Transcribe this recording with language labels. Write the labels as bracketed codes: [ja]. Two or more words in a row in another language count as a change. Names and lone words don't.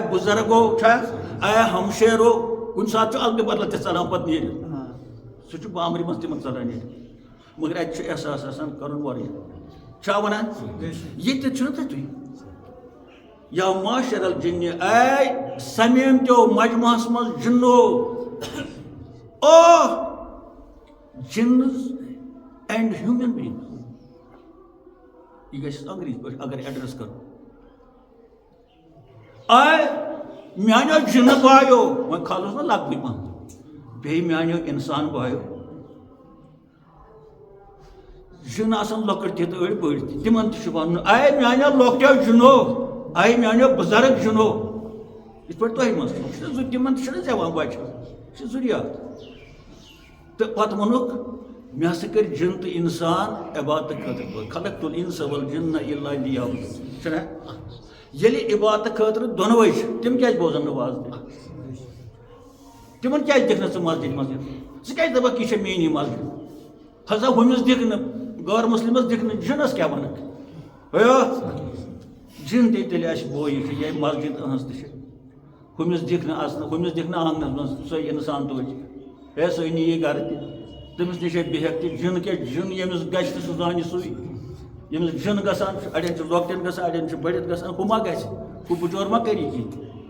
[ks] بُزرگو چھا اے ہمشیرو کُنہِ ساتہٕ چھُ الگہٕ بدل تہِ ژلان پتہٕ نیٖرِتھ سُہ چھُ بامبرِ منٛز تِمن ژلان نیٖرِتھ مگر اَتہِ چھُ احساس آسان کَرُن واریاہ چھا وَنان ییٚتہِ چھُنہ تُہۍ تُہۍ [ar] یا معاشر الجن [ks] اے سمیمتیو مجمعس منٛز جنو او [en] jinns and human beings [ks] یہ گژھِ انگریزی پٲٹھۍ اگر ایڈرس کرو آئے میانیو جن بایو وہ کھالوس نا لگ پہ بیٚیہِ میانیو انسان بایو جن آسان لۄکٕٹۍ تہِ تہٕ أڑۍ بٔڑۍ تہِ تِمن تہِ چھُ وَنُن اے میانیو لۄکٹیو جنو اے میانیو بُزرگ جنو یِتھ پٲٹھۍ تۄہہِ منٛز چھُ تِمن تہِ چھُنہ زٮ۪وان بچہِ یہِ چھُ ضروٗریات تہٕ پتہٕ ووٚنُکھ مےٚ ہسا کٔرۍ جن تہٕ انسان عبادتہٕ خٲطرٕ پٲٹھۍ [ar] خلقت الانس والجن الا لیعبدون [ks] چھُنہ ییٚلہِ عبادتہٕ خٲطرٕ دۄنوَے چھِ تِم کیازِ بوزن نہٕ واز تِمن کیازِ دِکھ نہٕ ژٕ مسجد ژٕ کیازِ دپکھ یہِ چھےٚ میٛٲنی مسجد ہسا ہُمِس دِکھ نہٕ غٲر مُسلِمس دِکھ نہٕ جِنس کیٛاہ وَنکھ جِن تہِ تیٚلہِ آسہِ بوے چھُ یہِ مسجد أہٕنٛز تہِ چھِ ہُمِس دِکھ نہٕ اَژنہٕ ہُمِس دِکھ نہٕ آنٛگنس منٛز سۄے اِنسان توتہِ ہے سُے نِیہِ گرٕ تہِ تٔمِس نِش ہے بِہکھ تہِ جِن کیٛاہ جِن ییٚمِس گژھِ تہٕ سُہ زانہِ سُے ییٚمِس جِن گژھان چھُ اَڑٮ۪ن چھُ لۄکٹٮ۪ن گژھان اَڑٮ۪ن چھُ بٔڑِتھ گژھان ہُہ ما گژھِ ہُہ بچور ما کری کینٛہہ